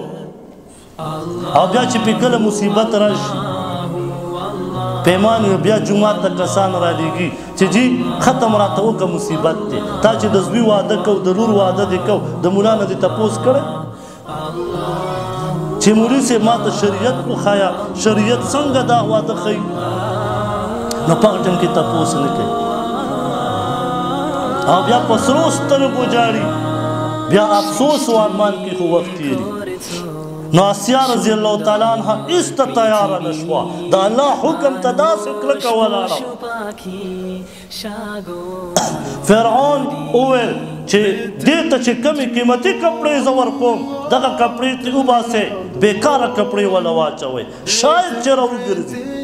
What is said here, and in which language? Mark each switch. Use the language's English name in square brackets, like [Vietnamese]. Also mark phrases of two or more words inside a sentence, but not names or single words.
[Pashto] او بیا چې پې کله مصیبت راشي پیمان بیا جومات ته کسان رالیږي چې جی ختم راته وکړه مصیبت دی تا چې د زوی واده کو د لور واده دې کو د ملا نه دې تپوس کړی چې مولوي صاحب ما ته شریعت وښایه شریعت څنګه دا واده ښیي نو په هغه ټایم کې تپوس نه کوي او بیا په سرو سترګو جاړي بیا افسوس و ارمان کې خو وخت تېري. نو آسیہ [Arabic] رضی اللہ تعالیٰ عنہ [Pashto] اس ته تیاره نه شوه د الله حکم ته داسې کلکه ولاړه. فرعون وویل چې دې ته چې کمې قیمتي کپړې زه ورکوم دغه کپړې ترې وباسئ بېکاره کپړې وله واچوئ شاید چې راوګرځي.